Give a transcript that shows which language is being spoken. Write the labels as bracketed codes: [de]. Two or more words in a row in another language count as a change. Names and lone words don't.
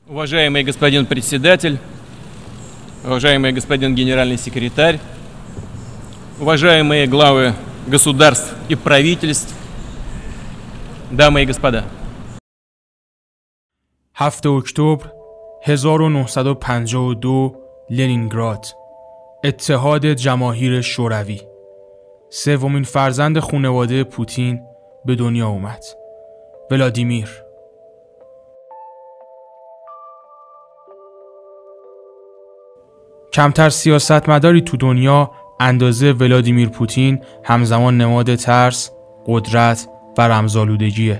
[ru] Уважаемый господин председатель, уважаемый господин генеральный секретарь, уважаемые главы государств и правительств, дамы и господа. [fa] 7 اکتبر 1952 لنینگراد، اتحاد جماهیر شوروی. سومین فرزند خانواده پوتین به دنیا اومد، ولادیمیر. کمتر سیاستمداری تو دنیا اندازه ولادیمیر پوتین همزمان نماد ترس، قدرت و رمزآلودگیه.